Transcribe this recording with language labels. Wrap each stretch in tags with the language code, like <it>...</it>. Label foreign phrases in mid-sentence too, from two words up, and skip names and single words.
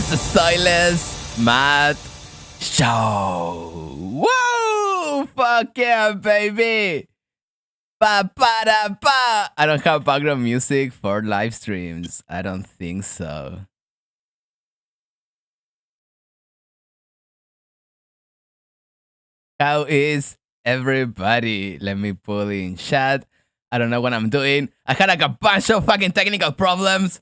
<en>Soyless Matt Show. Woo! Fuck yeah, baby! Pa-pa-da-pa! I don't have background music for live streams. I don't think so. How is everybody? Let me pull in chat. I don't know what I'm doing. I had like a bunch of fucking technical problems.</en>